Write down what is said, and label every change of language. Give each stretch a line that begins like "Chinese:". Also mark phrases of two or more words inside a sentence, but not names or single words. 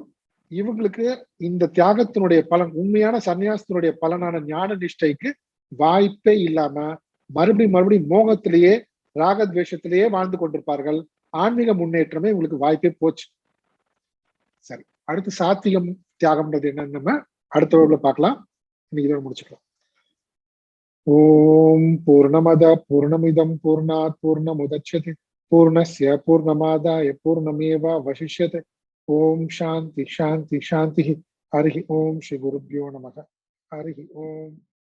Tamil: இவங்களுக்கு இந்த தியாகத்தினுடைய பலன், உண்மையான சன்னியாசத்தினுடைய பலனான ஞான நிஷ்டைக்கு வாய்ப்பே இல்லாம மறுபடியும் மோகத்திலேயே ராகத்வேஷத்திலேயே வாழ்ந்து கொண்டிருப்பார்கள். ஆன்மீக முன்னேற்றமே உங்களுக்கு வாய்ப்பே போச்சு. சரி, அடுத்து சாத்விகம் தியாகம்ன்றது என்னன்னு நம்ம அடுத்த வகுப்புல பார்க்கலாம். இன்னைக்கு இதோட முடிச்சுக்கலாம்.
Sanskrit: ॐ पूर्णमदः पूर्णमिदं पूर्णात् पूर्णमुदच्यते पूर्णस्य पूर्णमादाय पूर्णमेवावशिष्यते. ॐ शान्तिः शान्तिः शान्तिः हरि ॐ श्री गुरुभ्यो नमः. हरि ॐ.